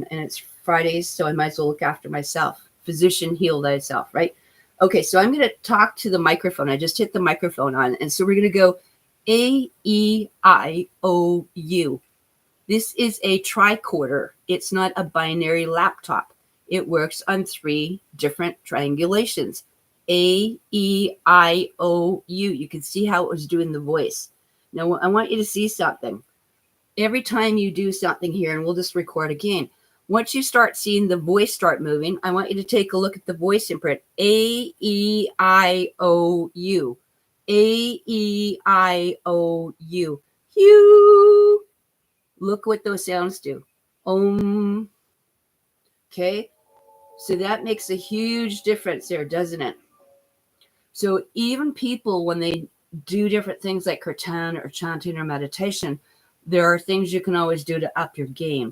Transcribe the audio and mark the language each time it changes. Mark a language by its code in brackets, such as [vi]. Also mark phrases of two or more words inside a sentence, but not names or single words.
[en] And it's Fridays, so I might as well look after myself. Physician, heal thyself, right? Okay, so I'm going to talk to the microphone. I just hit the microphone on. And so we're going to go A-E-I-O-U. This is a tricorder. It's not a binary laptop. It works on 3 different triangulations. A-E-I-O-U. You can see how it was doing the voice. Now, I want you to see something. Every time you do something here, and we'll just record again, once you start seeing the voice start moving, I want you to take a look at the voice imprint. A-E-I-O-U. A-E-I-O-U. Hugh. Look what those sounds do. Okay. So that makes a huge difference there, doesn't it? So even people, when they do different things like kirtan or chanting or meditation, there are things you can always do to up your game.